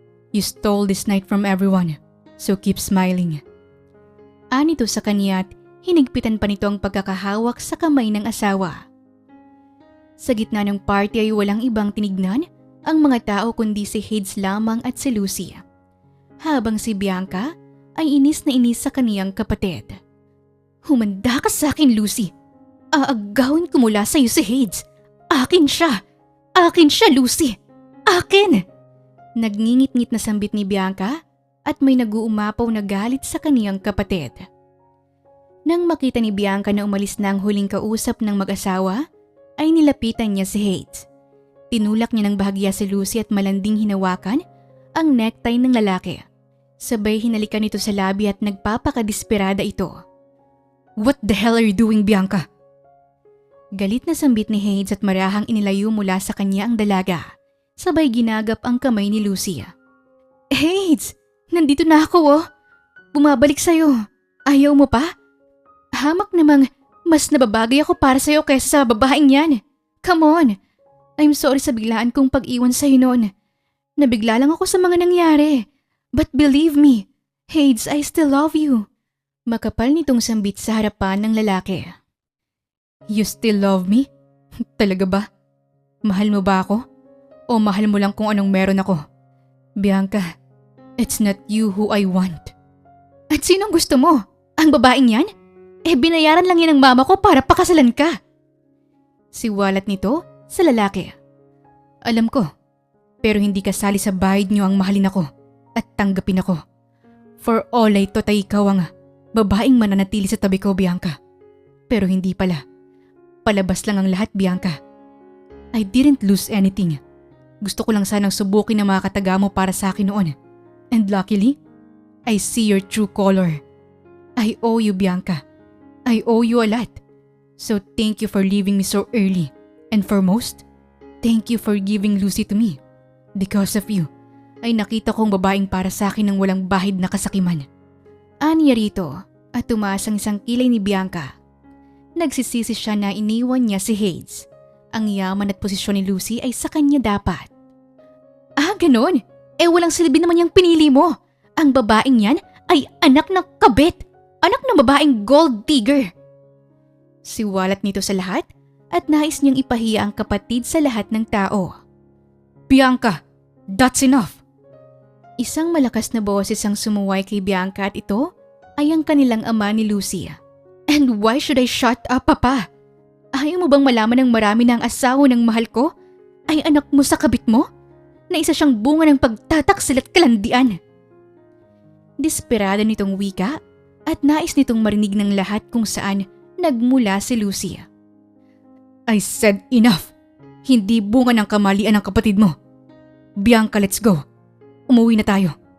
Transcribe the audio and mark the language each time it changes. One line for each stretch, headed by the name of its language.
English: You stole this night from everyone, so keep smiling.
Filipino: Anito sa kanya at hinigpitan pa nito ang pagkakahawak sa kamay ng asawa. Sa gitna ng party ay walang ibang tinignan ang mga tao kundi si Hades lamang at si Lucy. Habang si Bianca ay inis na inis sa kaniyang kapatid. Humanda ka sa akin, Lucy. Aagawin ko mula sa iyo si Hades. Akin siya. Akin siya, Lucy. Akin! Nagngingit-ngit na sambit ni Bianca at may naguumapaw na galit sa kaniyang kapatid. Nang makita ni Bianca na umalis na ang huling kausap ng mag-asawa, ay nilapitan niya si Hades. Tinulak niya ng bahagya si Lucy at malanding hinawakan ang necktie ng lalaki. Sabay hinalikan nito sa labi at nagpapakadisperada ito.
English: What the hell are you doing, Bianca?
Filipino: Galit na sambit ni Hades at marahang inilayo mula sa kanya ang dalaga. Sabay ginagap ang kamay ni Lucy. Hades, nandito na ako oh. Bumabalik sa'yo. Ayaw mo pa? Hamak namang mas nababagay ako para sa'yo kaysa sa babaeng yan.
English: Come on. I'm sorry
Filipino: sa biglaan kong pag-iwan sa'yo noon. Nabigla lang ako sa mga nangyari.
English: But believe me, Hades, I still love you.
Filipino: Makapal nitong sambit sa harapan ng lalaki.
English: You still love me?
Filipino: Talaga ba? Mahal mo ba ako? O mahal mo lang kung anong meron ako?
English: Bianca, it's not you who I want.
Filipino: At sinong gusto mo? Ang babaeng yan? Binayaran lang yan ng mama ko para pakasalan ka. Siwalat nito sa lalaki. Alam ko, pero hindi kasali sa bayad niyo ang mahalin ako at tanggapin ako.
English: For all I thought
Filipino: ay ikaw ang babaeng mananatili sa tabi ko, Bianca. Pero hindi pala. Palabas lang ang lahat, Bianca.
English: I didn't lose anything.
Filipino: Gusto ko lang sanang subukin ang mga kataga mo para sa akin noon.
English: And luckily, I see your true color. I owe you, Bianca. I owe you a lot. So thank you for leaving me so early. And foremost, thank you for giving Lucy to me. Because of you,
Filipino: ay nakita kong babaeng para sa akin ng walang bahid na kasakiman. Aniya rito at tumaas ang isang kilay ni Bianca. Nagsisisi siya na iniwan niya si Hades. Ang yaman at posisyon ni Lucy ay sa kanya dapat. Ganon? Walang silbi naman yung pinili mo. Ang babaeng yan ay anak ng kabit. Anak ng babaeng gold digger. Siwalat nito sa lahat at nais niyang ipahiya ang kapatid sa lahat ng tao. Bianca,
English: that's enough.
Filipino: Isang malakas na boses ang sumuway kay Bianca at ito ay ang kanilang ama ni Lucy.
English: And why should I shut up, Papa?
Filipino: Ayaw mo bang malaman ng marami na ang asawa ng mahal ko ay anak mo sa kabit mo? Na isa siyang bunga ng pagtataksil at kalandian. Desperada nitong wika at nais nitong marinig ng lahat kung saan nagmula si Lucy.
English: I said enough.
Filipino: Hindi bunga ng kamalian ng kapatid mo. Bianca,
English: let's go.
Filipino: Umuwi na tayo.